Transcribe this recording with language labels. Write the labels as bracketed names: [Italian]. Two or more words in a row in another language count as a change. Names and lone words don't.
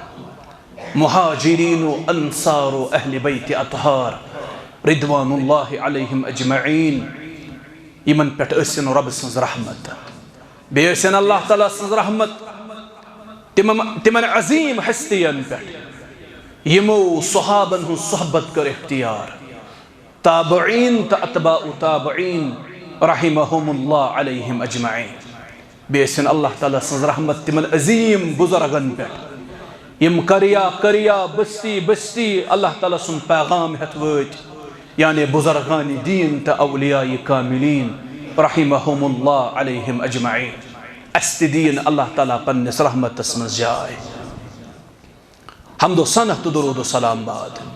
[Kashmiri] مہاجرین و انصار و اہل بیت اطہار [Arabic] رضوان اللہ علیہم اجمعین [Kashmiri] یمن پٹ اسن رب سنز رحمت بے اسن اللہ تعالیٰ سنز رحمت تمن عظیم ہستین پٹ یمو صحابن ہن صحبت کر اختیار تابعین تا اتباع تابعین [Arabic] رحمہم اللہ علیہم اجمعین. [Kashmiri] بے اسن اللہ تعالیٰ سنز رحمت تمن عظیم بزرگن پٹ یم کریا بستی بستی اللہ تعالیٰ سن پیغام ہت ویت یعنی بزرگان دین تا اولیاء کاملین [Arabic] رحمہم اللہ علیہم اجمعین. [Kashmiri] است دین اللہ تعالیٰ پنس رحمت اسمز جائے. حمد و ثنا تو درود و سلام بعد.